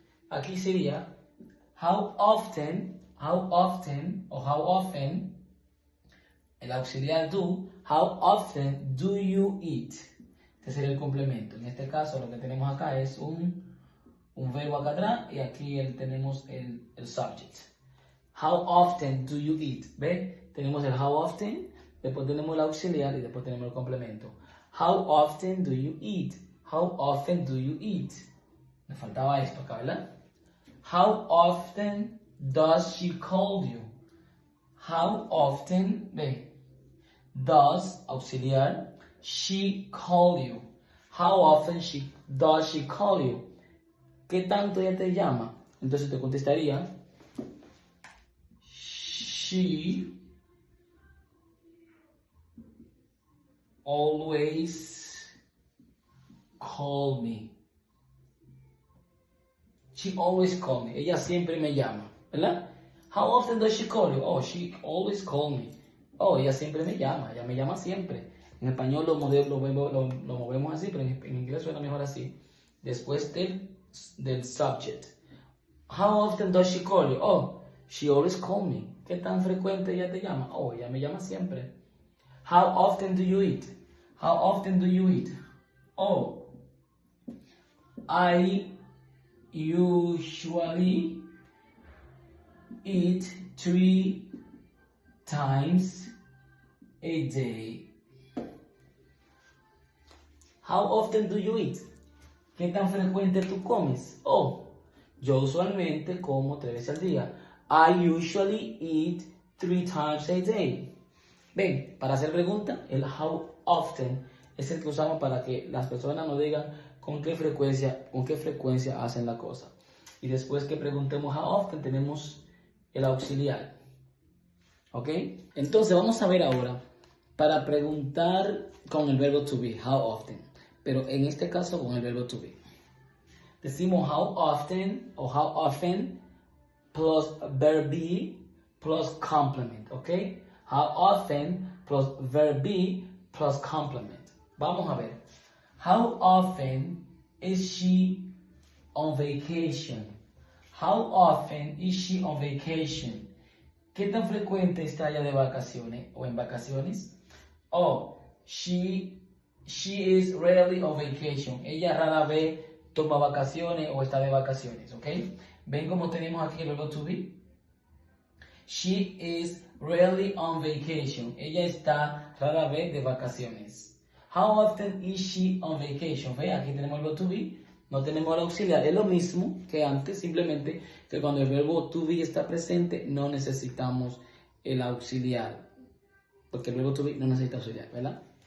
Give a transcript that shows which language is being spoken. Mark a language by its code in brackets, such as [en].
[es] Aquí sería [en] how often o how often, el auxiliar do, how often do you eat. [es] Este sería el complemento. En este caso lo que tenemos acá es un verbo acá atrás y aquí tenemos el subject. [en] How often do you eat? [es] ¿Ve? Tenemos el how often, después tenemos el auxiliar y después tenemos el complemento. [en] How often do you eat? How often do you eat? [es] Me faltaba esto acá, ¿verdad? [en] How often does she call you? How often, ve, does, auxiliar, she call you? How often does she call you? [es] ¿Qué tanto ella te llama? Entonces te contestaría, [en] she always call me. She always call me. [es] Ella siempre me llama, ¿verdad? [en] How often does she call you? Oh, she always call me. [es] Oh, ella siempre me llama. Ella me llama siempre. En español lo movemos así, pero en inglés suena mejor así. Después del subject. [en] How often does she call you? Oh, she always call me. [es] ¿Qué tan frecuente ella te llama? Oh, ella me llama siempre. [en] How often do you eat? How often do you eat? Oh, I usually eat 3 times a day. How often do you eat? [es] ¿Qué tan frecuente tú comes? Oh, yo usualmente como 3 veces al día. [en] I usually eat 3 times a day. [es] Ven, para hacer pregunta, el how often es el que usamos para que las personas nos digan con qué frecuencia hacen la cosa. Y después que preguntemos how often, tenemos el auxiliar. ¿Ok? Entonces vamos a ver ahora para preguntar con el verbo to be, how often. Pero en este caso con el verbo to be. [en] Decimos how often o how often plus verb be plus complement. ¿Ok? How often plus verb be plus complement. [es] Vamos a ver. [en] How often is she on vacation? How often is she on vacation? [es] ¿Qué tan frecuente está ella de vacaciones o en vacaciones? [en] Oh, she is rarely on vacation. [es] Ella rara vez toma vacaciones o está de vacaciones, ¿ok? ¿Ven cómo tenemos aquí el verbo to be? [en] She is rarely on vacation. [es] Ella está rara vez de vacaciones. [en] How often is she on vacation? [es] Ve, aquí tenemos el verbo to be, no tenemos el auxiliar. Es lo mismo que antes, simplemente que cuando el verbo to be está presente, no necesitamos el auxiliar. Porque el verbo to be no necesita auxiliar, ¿verdad?